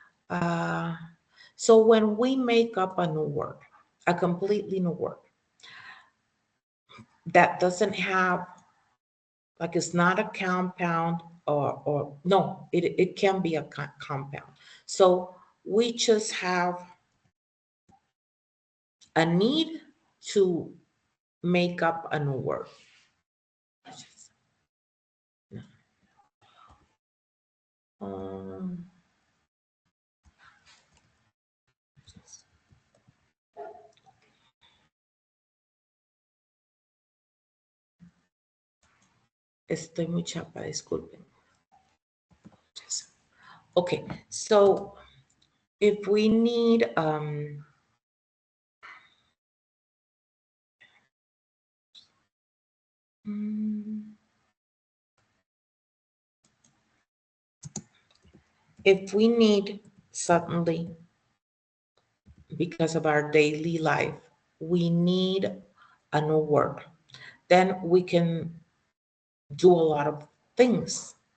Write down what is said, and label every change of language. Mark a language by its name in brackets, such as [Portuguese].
[English] Uh, so when we make up a new word, a completely new word that doesn't have, like it's not a compound or no, it can be a compound. So we just have a need to make up a new word. [Spanish] Um, estoy muy chapa, disculpen. [English] Okay, so if we need mm, if we need suddenly, because of our daily life, we need a new word, then we can do a lot of things.